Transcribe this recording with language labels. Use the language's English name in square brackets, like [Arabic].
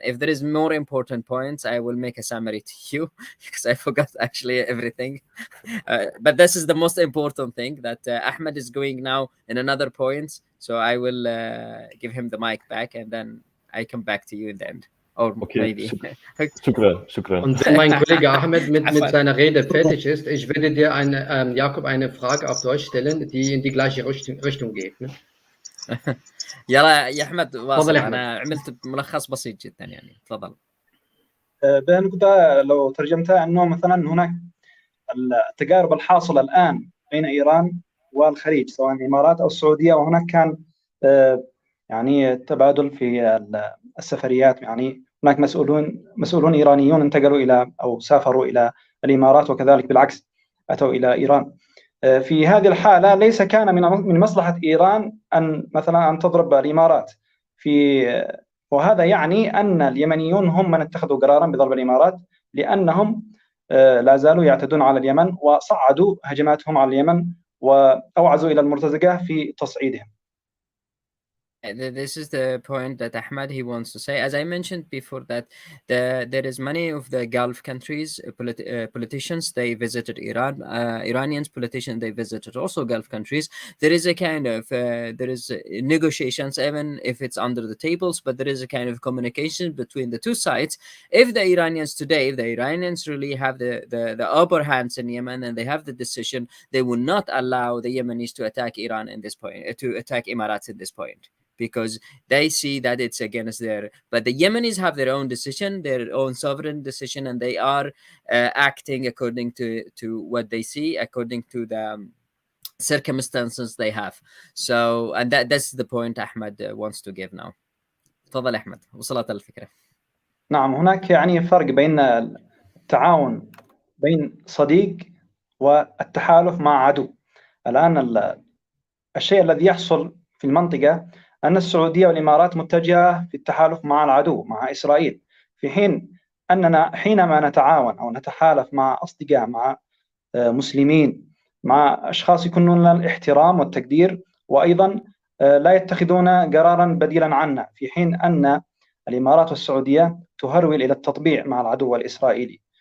[English] If there is more important points, I will make a summary to you because I forgot actually everything. But this is the most important thing, that Ahmed is going now in another point, so I will give him the mic back and then I come back to you in the end. Or Okay, maybe. [Arabic] Shukran. [German] Und wenn mein Kollege Ahmed mit seiner Rede fertig ist, ich werde dir Jakob eine Frage auf Deutsch stellen, die in die gleiche Richtung geht. Ne? [Arabic] يلا يا احمد واصل. تفضل يا أحمد. انا عملت ملخص بسيط جدا يعني. تفضل. بنقطة لو ترجمتها انه مثلا هناك التجارب الحاصلة الان بين ايران والخليج سواء الامارات او السعودية، وهناك كان يعني تبادل في السفريات، يعني هناك مسؤولون ايرانيون انتقلوا الى او سافروا الى الامارات، وكذلك بالعكس اتوا الى ايران. في هذه الحالة ليس كان من مصلحة ايران ان مثلا ان تضرب الامارات، وهذا يعني ان اليمنيون هم من اتخذوا قرارا بضرب الامارات، لانهم لا زالوا يعتدون على اليمن وصعدوا هجماتهم على اليمن واوعزوا الى المرتزقة في تصعيدهم. [English] This is the point that Ahmad he wants to say. As I mentioned before, that there is many of the Gulf countries politicians, they visited Iran. Iranians politicians, they visited also Gulf countries. There is a kind of there is negotiations, even if it's under the tables, but there is a kind of communication between the two sides. If the Iranians today, if the Iranians really have the upper hands in Yemen and they have the decision, they will not allow the Yemenis to attack Iran in this point, to attack Emirates at this point, because they see that it's against their. But the Yemenis have their own decision, their own sovereign decision, and they are acting according to what they see, according to the circumstances they have. So, and that's the point Ahmed wants to give now. [Arabic] تفضل أحمد، وصلت الفكرة. نعم، هناك يعني فرق بين التعاون بين صديق والتحالف مع عدو. الآن الشيء الذي يحصل في المنطقة أن السعودية والإمارات متجهة في التحالف مع العدو، مع إسرائيل، في حين أننا حينما نتعاون أو نتحالف مع أصدقاء، مع مسلمين، مع أشخاص يكونون لنا الاحترام والتقدير، وأيضا لا يتخذون قرارا بديلا عنا، في حين أن الإمارات والسعودية تهرول إلى التطبيع مع العدو الإسرائيلي.